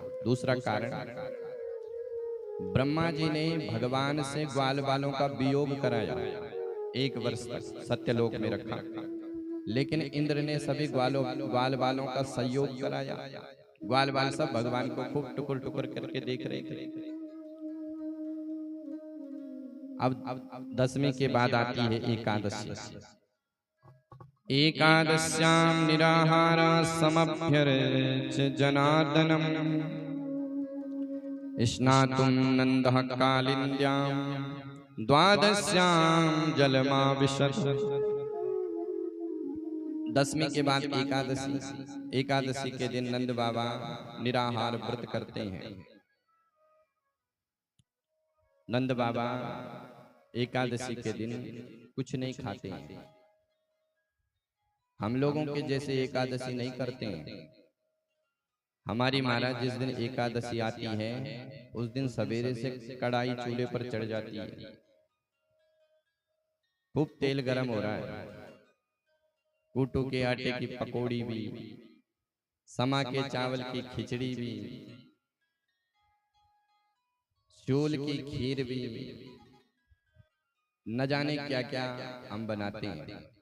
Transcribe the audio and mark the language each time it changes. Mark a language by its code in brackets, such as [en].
[hi] दूसरा कारण, ब्रह्मा जी ने भगवान से ग्वाल बालों का वियोग कराया, 1 वर्ष तक सत्यलोक में रखा, लेकिन इंद्र ने सभी ग्वाल बालों का संयोग कराया। ग्वाल बाल सब भगवान को खूब टुकुर टुकुर करके देख रहे थे। अब 10वीं के बाद आती है एकादशी। [sa] एकादश्यां निराहार समभ्यर्च्य जनार्दनम् स्नातुं नन्दः कालिन्द्यां द्वादश्यां जलमाविशत्। [hi] 10वीं के बाद एकादशी। एकादशी के दिन नंद बाबा निराहार व्रत करते हैं। नंद बाबा एकादशी के दिन कुछ नहीं खाते हैं। हम लोगों के जैसे एकादशी नहीं करते हैं। हमारी महाराज जिस दिन एकादशी आती है उस दिन सवेरे से कढ़ाई चूल्हे पर चढ़ जाती है, खूब तेल गरम हो रहा है, कूटू के आटे की पकौड़ी भी, समा के चावल की खिचड़ी भी, चूल की खीर भी, न जाने क्या क्या हम बनाते हैं।